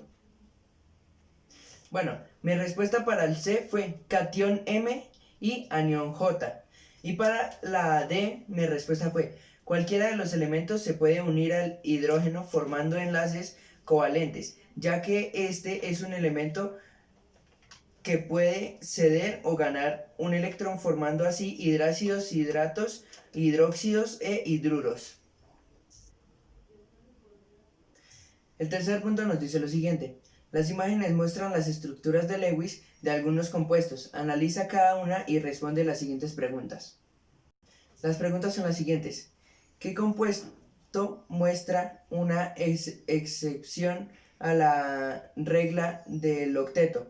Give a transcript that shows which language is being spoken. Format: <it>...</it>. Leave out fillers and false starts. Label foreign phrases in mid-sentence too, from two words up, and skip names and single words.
<es>Bueno, mi respuesta para el C fue catión M y anión J. Y para la D, mi respuesta fue cualquiera de los elementos se puede unir al hidrógeno formando enlaces covalentes, ya que este es un elemento que puede ceder o ganar un electrón formando así hidrácidos, hidratos, hidróxidos e hidruros. El tercer punto nos dice lo siguiente. Las imágenes muestran las estructuras de Lewis de algunos compuestos. Analiza cada una y responde las siguientes preguntas. Las preguntas son las siguientes. ¿Qué compuesto muestra una excepción a la regla del octeto?</es>